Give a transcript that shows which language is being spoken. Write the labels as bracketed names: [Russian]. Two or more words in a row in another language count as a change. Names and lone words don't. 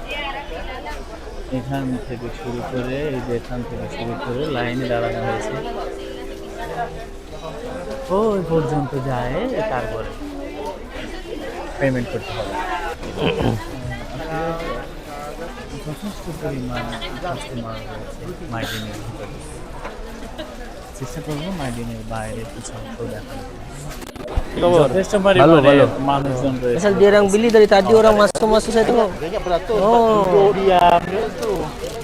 [Bangla] এখান থেকে শুরু করে এই যে এখান থেকে শুরু করে লাইনে দাঁড়ানো হয়েছে, ওই পর্যন্ত যায়, তারপরে পেমেন্ট করতে হবে। যথেষ্ট পরিমাণ কাস্টমার রয়েছে মাইডিনের ভিতরে। চেষ্টা করবো মাইডিনের বাইরে কিছু অংশ দেখানো। যথেষ্ট পরিমাণে মানুষজন রয়েছে। [Malay] Asal dia orang beli dari tadi orang masuk-masuk saya tengok. Oh.